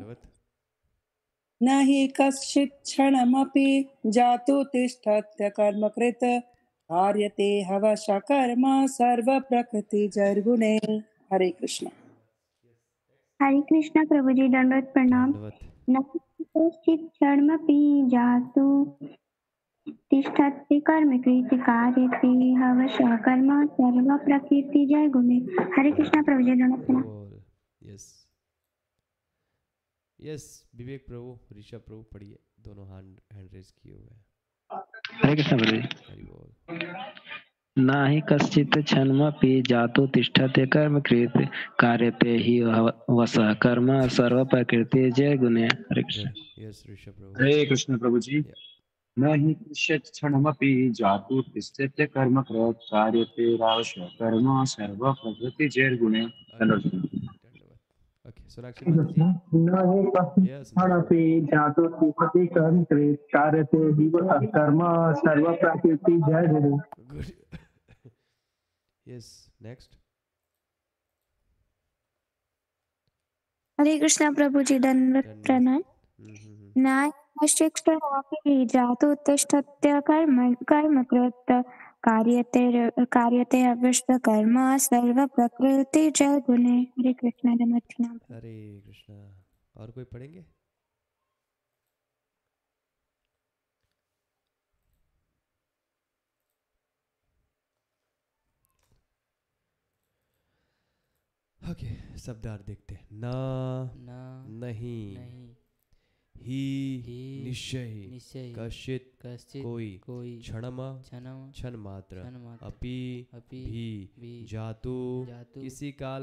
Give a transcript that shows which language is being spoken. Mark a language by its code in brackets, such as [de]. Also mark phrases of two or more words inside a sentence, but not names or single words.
[hi] धन्यवाद। [sa] न हि कश्चित् क्षणमपि जातु तिष्ठत्य कर्मकृत् कार्यते हवश कर्म सर्व प्रकृति जर्गुणे। [hi] हरे कृष्ण। हरे कृष्णा प्रभु जी, दंडवत प्रणाम। [sa] न कश्चित् क्षणमपि जातु तिष्ठति कर्मकृत् कार्यते हवशः कर्म सर्व प्रकृति जय गुणे। [hi] हरे कृष्णा प्रभु जी, दंडवत प्रणाम। [en] yes yes, [hi] विवेक प्रभु, ऋषभ प्रभु पढ़िए, दोनों [en] hand raise [hi] किए हुए हैं। हरे कृष्ण प्रभु जी। हरि बोल। [sa] ना ही कश्चित् क्षणमपि जातु तिष्ठते कर्मकृत् कार्यते हि वसः कर्म सर्व प्रकृति जय गुणे। [hi] हरे कृष्ण। यस ऋषभ प्रभु। हरे कृष्ण प्रभु जी। [sa] न हि कश्चित् क्षणमपि जातु तिष्ठते कर्मकृत् कार्यते रावशः कर्म सर्व प्रकृति जैर्गुणे। [hi] ओके, सोनाक्षी माता जी। [sa] न हि कश्चित् क्षणमपि जातु तिष्ठति कर्मकृत् कार्यते हि वसः कर्म सर्व प्रकृति जैर्गुणे। [en] Good. Yes, next. [hi] हरे कृष्णा प्रभु जी, दंडवत प्रणाम। [sa] न कश्चित् क्षणमपि जातु तिष्ठत्य कर्मकृत् कार्यते अवश्य कर्म सर्व प्रकृति जय गुणे। [hi] हरे कृष्णा, दंडवत प्रणाम। हरे कृष्णा। और कोई पढ़ेंगे? ओके, शब्दार्थ देखते हैं। ना, नहीं, ही, निश्चय, कश्चित्, कोई, क्षण मात्र, अपि, भी, जातु, किसी काल